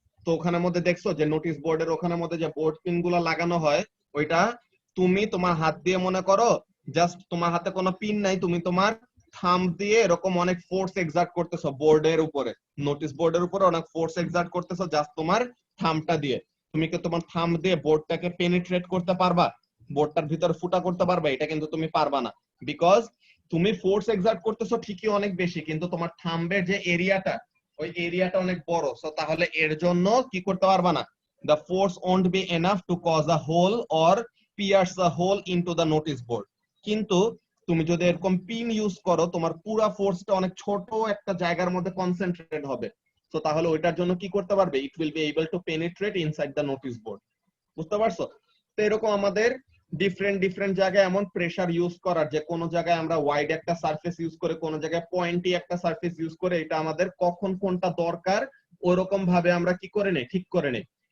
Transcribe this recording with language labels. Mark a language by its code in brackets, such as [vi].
[bn] তো ওখানের মধ্যে দেখছো যে নোটিশ বোর্ডের ওখানের মধ্যে যে বোর্ড পিন গুলো লাগানো হয়, ওইটা তুমি তোমার হাত দিয়ে মনে করো, জাস্ট তোমার হাতে কোনো পিন নাই, তুমি তোমার থাম্ব দিয়ে এরকম অনেক ফোর্স এক্সার্ট করতেছো বোর্ডের উপরে, নোটিশ বোর্ডের উপরে অনেক ফোর্স এক্সার্ট করতেছো জাস্ট তোমার থাম্বটা দিয়ে। তুমি কি তোমার থাম্ব দিয়ে বোর্ডটাকে পেনিট্রেট করতে পারবা? বোর্ডটার ভিতরে ফুটা করতে পারবা? এটা কিন্তু তুমি পারবা না। বিকজ তুমি ফোর্স এক্সার্ট করতেছো ঠিকই অনেক বেশি, কিন্তু তোমার থাম্বের যে এরিয়াটা, ওই এরিয়াটা অনেক বড়। সো তাহলে এর জন্য কি করতে পারবা না, [en] the force won't be enough to cause a hole or pierce a hole into the notice board. [bn] কিন্তু তুমি যদি এরকম পিন ইউজ করো, তোমার পুরো ফোর্সটা অনেক ছোট একটা জায়গার মধ্যে কনসেন্ট্রেট হবে। সো তাহলে ওইটার জন্য কি করতে পারবে, [en] It will be able to penetrate inside the notice board. [bn] বুঝতে পারছো? তো এরকম আমাদের ডিফারেন্ট ডিফারেন্ট জায়গায় এমন প্রেসার ইউজ করার, যে কোন জায়গায় আমরা ওয়াইড একটা সারফেস ইউজ করে, কোন জায়গায় পয়েন্টি একটা সারফেস ইউজ করে, এটা আমাদের কখন কোনটা দরকার ওরকম ভাবে আমরা কি করে নেই, ঠিক করে নেই।